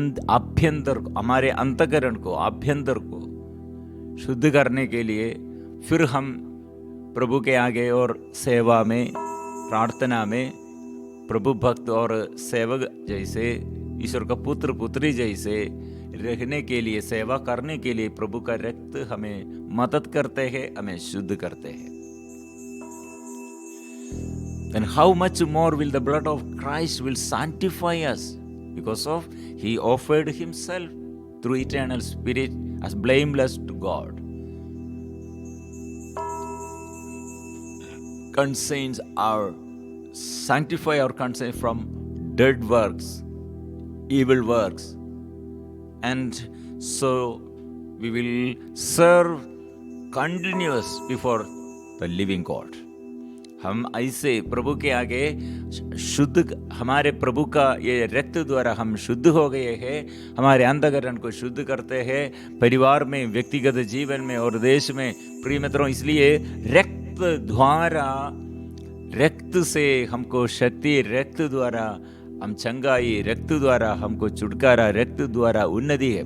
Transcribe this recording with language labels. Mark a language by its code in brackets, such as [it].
[hi] आभ्यंतर, हमारे अंतःकरण को, आभ्यंतर को शुद्ध करने के लिए फिर हम प्रभु के आगे और सेवा में, प्रार्थना में प्रभु भक्त और सेवक जैसे, ईश्वर का पुत्र पुत्री जैसे रहने के लिए, सेवा करने के लिए प्रभु का रक्त हमें मदद करते हैं, हमें शुद्ध करते हैं। [en] then how much more will the blood of Christ will sanctify us, because of he offered himself through eternal spirit as blameless to God. Conscience our sanctify our conscience from dead works, evil works, and so we will serve continuous before the living God. [hi] हम ऐसे प्रभु के आगे शुद्ध, हमारे प्रभु का ये रक्त द्वारा हम शुद्ध हो गए हैं, हमारे अंतःकरण को शुद्ध करते हैं, परिवार में, व्यक्तिगत जीवन में और देश में। प्रिय मित्रों, इसलिए रक्त द्वारा, रक्त से हमको शक्ति, रक्त द्वारा हम चंगाई, रक्त द्वारा हमको छुटकारा, रक्त द्वारा उन्नति है।